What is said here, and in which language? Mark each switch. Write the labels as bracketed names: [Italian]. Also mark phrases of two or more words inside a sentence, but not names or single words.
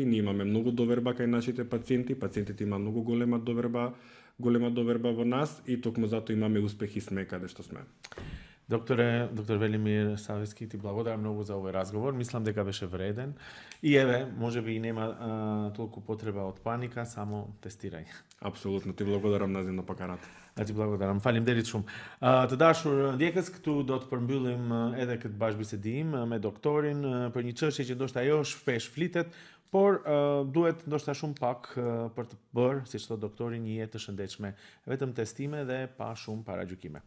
[Macedonian] Ние имаме многу доверба кај нашите пациенти, пациентите има многу голема доверба во нас и токму затоа имаме успех и сме каде што сме. Доктор Велимир Савески, ти благодарам многу за овој разговор. Мислам дека беше вреден. И еве, можеби и нема толку потреба од паника, само тестирај. Апсолутно, ти благодарам називно поканата. Ti благодарам. [Albanian] Faleminderit shumë. Të dashur ndjekës, këtu do të përmbyllim edhe këtë bashkëbisedim me doktorin për një çështje që ndoshta ajo shpesh flitet, por duhet ndoshta shumë pak për të bërë, siç thotë doktori, një jetë të shëndetshme, vetëm testime dhe pa shumë paragjykime.